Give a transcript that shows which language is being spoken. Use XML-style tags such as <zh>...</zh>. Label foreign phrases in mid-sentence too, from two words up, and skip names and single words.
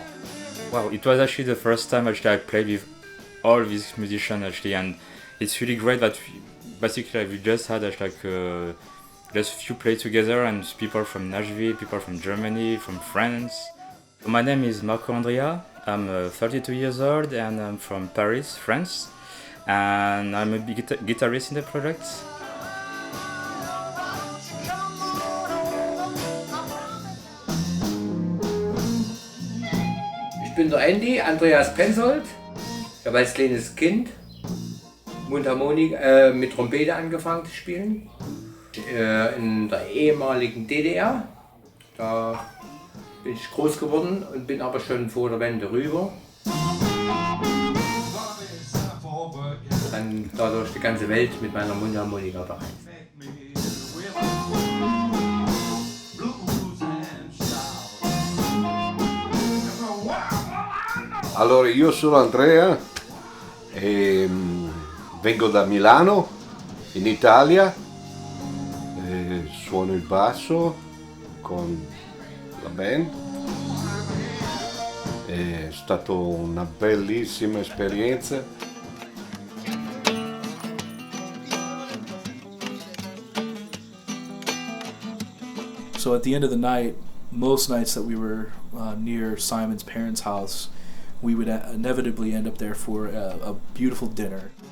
<en>Wow, it was actually the first time I played with all these musicians and it's really great that we just had just few play together, and people from Nashville, people from Germany, from France. My name is Marco Andrea. I'm 32 years old and I'm from Paris, France, and I'm a guitarist in the project.</en> <de>Ich bin der Andy, Andreas Pensold. Ich habe als kleines Kind Mundharmonika mit Trompete angefangen zu spielen. In der ehemaligen DDR. Da bin ich groß geworden und bin aber schon vor der Wende rüber. Dann dadurch die ganze Welt mit meiner Mundharmonika bereist.</de> <it>Allora, io sono Andrea e vengo da Milano, in Italia, suono il basso con la band. È stata una bellissima esperienza.</it> <en>So at the end of the night, most nights that we were near Simon's parents' house, we would inevitably end up there for a beautiful dinner.</en>